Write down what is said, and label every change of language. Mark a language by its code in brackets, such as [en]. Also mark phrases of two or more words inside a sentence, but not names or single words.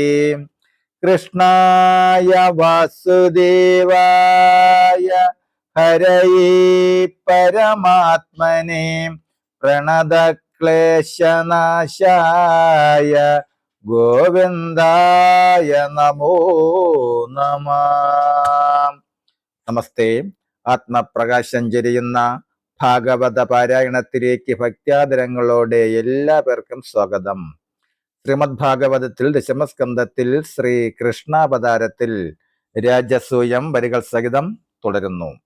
[sa] कृष्णाय वासुदेवाय हरये परमात्मने प्रणत क्लेशनाशाय गोविंदाय नमो नमः. [ml] നമസ്തേ. ആത്മപ്രകാശം ചൊരിയുന്ന ഭാഗവത പാരായണത്തിലേക്ക് ഭക്ത്യാദരങ്ങളോടെ എല്ലാ പേർക്കും സ്വാഗതം. ശ്രീമദ് ഭാഗവതത്തിൽ ദശമസ്കന്ധത്തിൽ ശ്രീ കൃഷ്ണാവതാരത്തിൽ രാജസൂയം വരികൾ സഹിതം തുടരുന്നു.